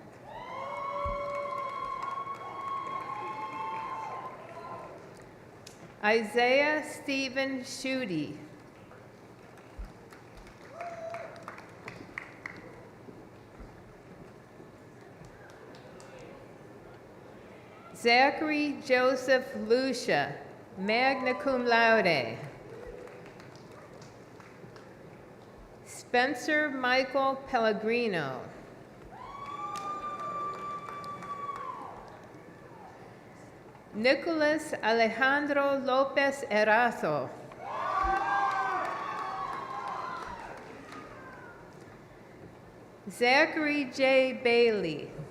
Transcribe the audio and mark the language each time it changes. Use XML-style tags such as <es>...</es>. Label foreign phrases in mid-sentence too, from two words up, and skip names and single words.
<en>Isaiah Stephen Schutte. Zachary Joseph Lucia,</en> <la>magna cum laude.</la> <en>Spencer Michael Pellegrino. Nicholas Alejandro Lopez Erazo. Zachary J. Bailey.</en>